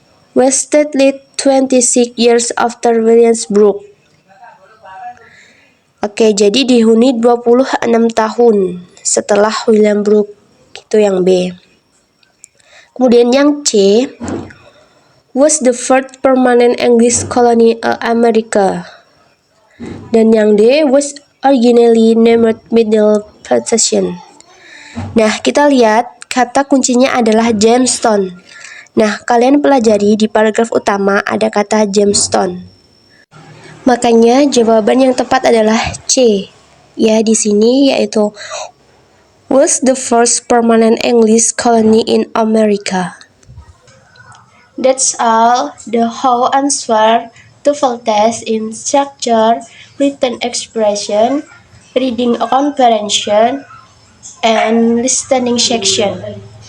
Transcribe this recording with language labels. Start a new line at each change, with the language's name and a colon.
English: Was started 26 years after Williamsburg.
Indonesian: Oke, jadi dihuni 26 tahun setelah Williamsburg. Itu yang B. Kemudian yang C,
English: was the first permanent English colony America.
Indonesian: Dan yang D,
English: was originally named Middle Plantation.
Indonesian: Nah, kita lihat kata kuncinya adalah gemstone. Nah, kalian pelajari di paragraf utama ada kata gemstone. Makanya jawaban yang tepat adalah C. Ya, di sini yaitu
English: was the first permanent English colony in America. That's all the how answer TOEFL test in structure, written expression, reading comprehension, and listening section.